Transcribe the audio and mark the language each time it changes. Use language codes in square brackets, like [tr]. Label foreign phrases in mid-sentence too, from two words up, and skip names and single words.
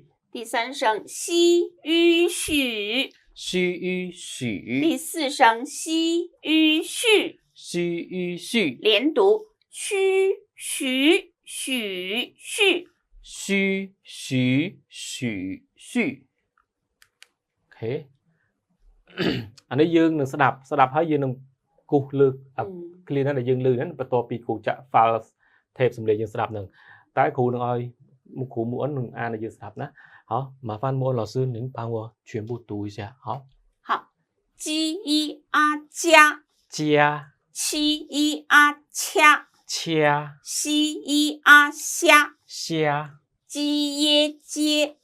[zh] 第三声西吁许，须于许，第四声西吁续，须于续，连读虚许许续，须许许续 [km] OK អានេះយើងនឹងស្ដាប់ហើយយើងនឹងគូសលើកឃ្លាហ្នឹងដែលយើងលើកហ្នឹងបន្ទាប់ពីគ្រូចាក់ [en] file tape [km] សំឡេងយើងស្ដាប់ហ្នឹងតែគ្រូនឹងឲ្យគ្រូមួយនឹងអានឲ្យយើងស្ដាប់ណា [zh] 好麻烦莫老师您帮我全部读一下好好，鸡一啊加，加七一啊掐，掐西一啊虾，虾鸡耶接，